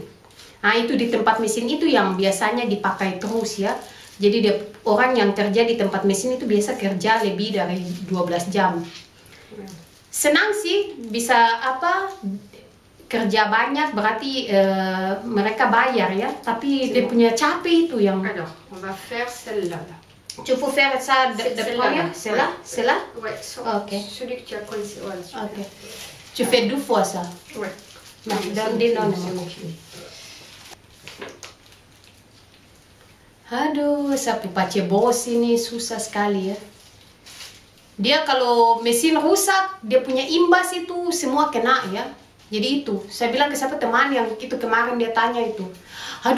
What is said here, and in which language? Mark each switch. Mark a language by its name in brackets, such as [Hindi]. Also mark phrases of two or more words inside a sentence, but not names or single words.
[Indonesian] Itu di tempat mesin itu yang biasanya dipakai terus ya. Jadi orang yang kerja di tempat mesin itu biasa kerja lebih dari 12 jam. Senang sih bisa kerja banyak berarti mereka bayar ya, tapi dia punya capek itu yang. [French] Alors, on va faire celle-là. Tu peux faire ça de première, c'est là? Ouais, Ok. celui que tu as coincé. Voilà, super. Ok. Tu fais 2 fois ça. Ouais. Non, C'est [Indonesian] Aduh, sapu Pace bos ini susah sekali ya. Dia kalau mesin rusak, dia punya imbas itu semua kena ya. Jadi itu, saya bilang ke siapa teman yang itu kemarin dia tanya itu.